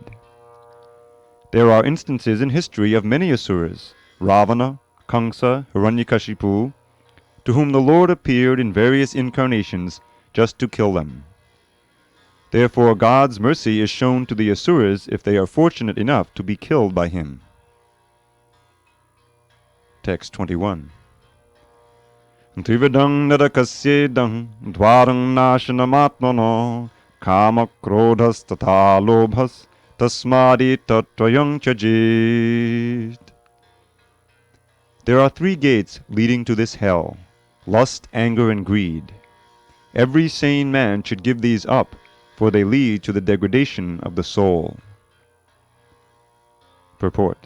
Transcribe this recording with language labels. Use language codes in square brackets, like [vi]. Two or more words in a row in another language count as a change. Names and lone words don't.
[en] There are instances in history of many asuras, Ravana, Kamsa, Hiranyakashipu, to whom the Lord appeared in various incarnations just to kill them. Therefore God's mercy is shown to the asuras if they are fortunate enough to be killed by him. Text 21. [sa] Trividang narakasjedang dwarang nashanamatmano kama krodhas tatha lobhas tasmadi tatrayang chajit. [en] There are 3 gates leading to this hell: lust, anger, and greed. Every sane man should give these up, for they lead to the degradation of the soul. Purport.